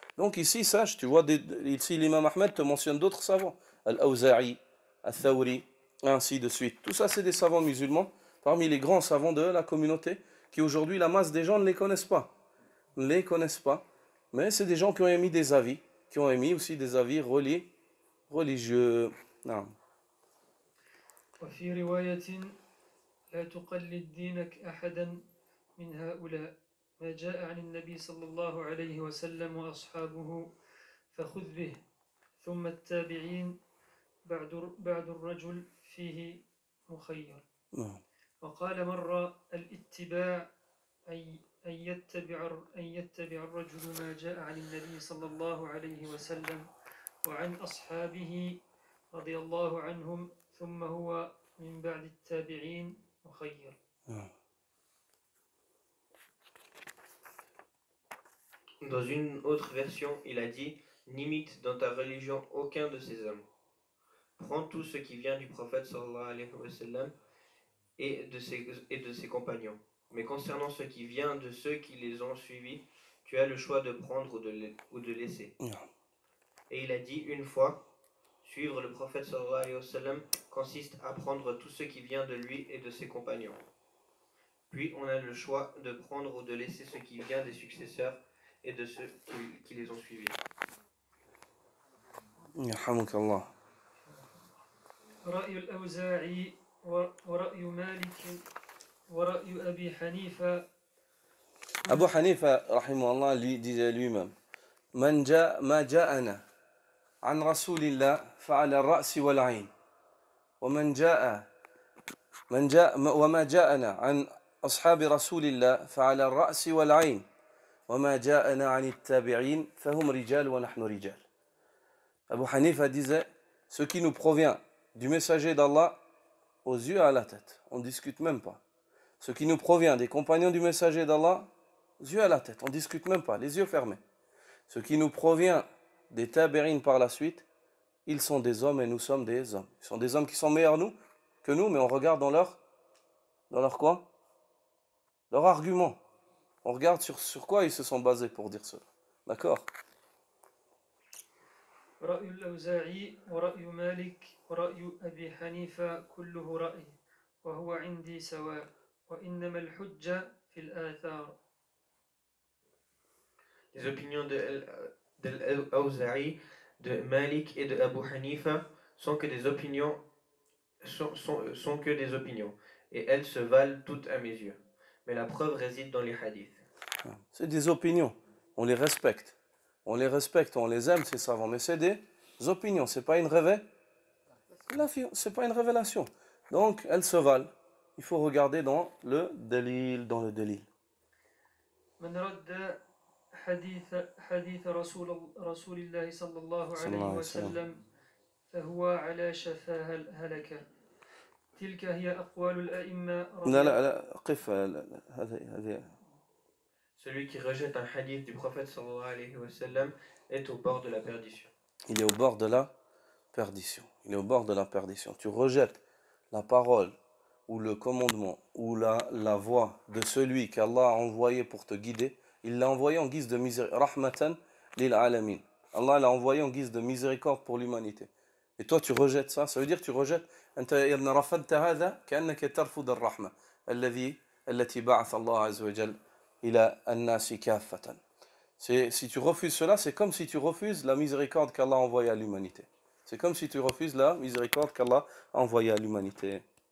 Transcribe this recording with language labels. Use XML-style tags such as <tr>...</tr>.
<fr>Donc ici, sache, tu vois, ici l'imam Ahmed te mentionne d'autres savants, Al-Awza'i, Al-Thawri, et ainsi de suite. Tout ça, c'est des savants musulmans, parmi les grands savants de la communauté, qui aujourd'hui, la masse des gens ne les connaissent pas. Ne les connaissent pas, mais c'est des gens qui ont émis des avis, qui ont émis aussi des avis religieux. Non.</fr> <ar>وفي رواية لا تقلد دينك أحدا من هؤلاء ما جاء عن النبي صلى الله عليه وسلم وأصحابه فخذ به ثم التابعين بعد الرجل فيه مخير وقال مرة الاتباع أن يتبع الرجل ما جاء عن النبي صلى الله عليه وسلم وعن أصحابه رضي الله عنهم ثم هو من بعد التابعين مخير.</ar> <fr>Dans une autre version, il a dit « N'imite dans ta religion aucun de ces hommes. Prends tout ce qui vient du prophète sallallahu alayhi wa sallam et de ses compagnons. Mais concernant ce qui vient de ceux qui les ont suivis, tu as le choix de prendre ou de laisser. » Et il a dit une fois « Suivre le prophète sallallahu alayhi wa sallam consiste à prendre tout ce qui vient de lui et de ses compagnons. Puis on a le choix de prendre ou de laisser ce qui vient des successeurs et de ceux qui les ont suivis.</fr> <ar>يرحمك الله. رأي الأوزاعي ورأي مالك ورأي أبي حنيفة.</ar> <fr>Abu Hanifa, rahimahullah, lui disait lui-même</fr> <ar>ما جاءنا عن رسول الله فعلى الرأس والعين وما جاءنا عن أصحاب رسول الله فعلى الرأس والعين وما جاءنا عن التابعين فهم رجال ونحن رجال.</ar> <fr>Abu Hanifa disait ce qui nous provient du messager d'Allah aux yeux et à la tête, on ne discute même pas. Ce qui nous provient des compagnons du messager d'Allah aux yeux et à la tête, on ne discute même pas, les yeux fermés. Ce qui nous provient des tabi'in par la suite, ils sont des hommes et nous sommes des hommes. Ils sont des hommes qui sont meilleurs que nous, mais on regarde dans leur quoi? Leur argument. On regarde sur quoi ils se sont basés pour dire cela. D'accord?</fr> <ar>رأي الأوزاعي ورأي مالك ورأي أبي حنيفة كله رأي وهو عندي سواء وإنما الحجة في الآثار.</ar> <fr>Les opinions de Al-Awza'i, de Malik et de Abu Hanifa sont que des opinions, sont que des opinions, et elles se valent toutes à mes yeux. Mais la preuve réside dans les hadiths. C'est des opinions, on les respecte. On les respecte, on les aime, ces savants, mais c'est des opinions, c'est pas une révélation. Donc, elles se valent. Il faut regarder dans le dalil,</fr> <ar>من رد حديث رسول الله صلى الله عليه وسلم فهو على شفا هلكة. تلك هي أقوال الأئمة. لا قف هذه.</ar> <fr>Celui qui rejette un hadith du prophète sallallahu alayhi wa sallam est au bord de la perdition. Il est au bord de la perdition. Il est au bord de la perdition. Tu rejettes la parole ou le commandement ou la voix de celui qu'Allah a envoyé pour te guider. Il l'a envoyé en guise de miséricorde.</fr> <ar>Rahmatan lil alamin.</ar> <fr>Allah l'a envoyé en guise de miséricorde pour l'humanité. Et toi tu rejettes ça. Ça veut dire que tu rejettes.</fr> <ar>أنت إذا رفضت هذا كأنك ترفض الرحمة التي بعث الله عز وجل إلى الناس كافة.</ar> <fr>Si tu refuses cela, c'est comme si tu refuses la miséricorde qu'Allah a envoyée à l'humanité. C'est comme si tu refuses la miséricorde qu'Allah a envoyée à l'humanité.</fr>